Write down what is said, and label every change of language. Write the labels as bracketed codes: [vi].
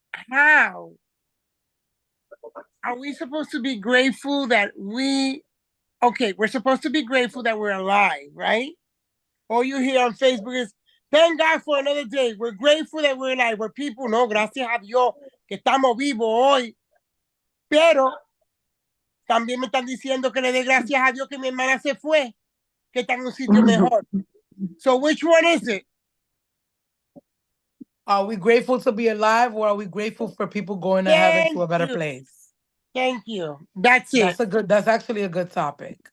[en] How? Are we supposed to be grateful that we're supposed to be grateful that we're alive, right? All you hear on Facebook is, thank God for another day. We're grateful that we're alive. We're people, [es] no, gracias a Dios que estamos vivos hoy. Pero también me están diciendo que le dé gracias a Dios que mi hermana se fue, que está en un sitio mejor. [en] So which one is it? Are we grateful to be alive, or are we grateful for people going to heaven to a better Thank you. place? Thank you. That's it. That's actually a good topic.